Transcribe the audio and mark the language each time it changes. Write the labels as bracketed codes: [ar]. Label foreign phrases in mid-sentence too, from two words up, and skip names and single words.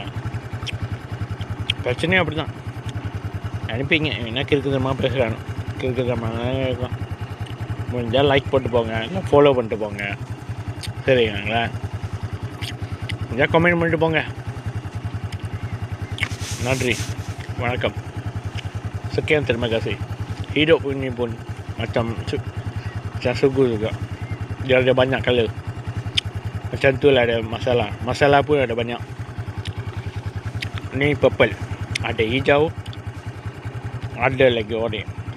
[ta] பிரச்சனையும் அப்படி தான் அனுப்பிங்க. என்ன கிறுக்குதமாக பேசுகிறானோ, கிறுக்குதமாக இருக்கும். முடிஞ்சால் லைக் போட்டு போங்க, இல்லை ஃபாலோ பண்ணிட்டு போங்க. சரிங்களா? முடிஞ்சால் கமெண்ட் பண்ணிட்டு போங்க. nandri, வணக்கம். [ms] Sekian terima kasih. Hidup ini pun macam sugu juga. Dia ada banyak color. Macam tu lah ada masalah. Masalah pun ada banyak. Ni purple, ada hijau, ada lagi orange.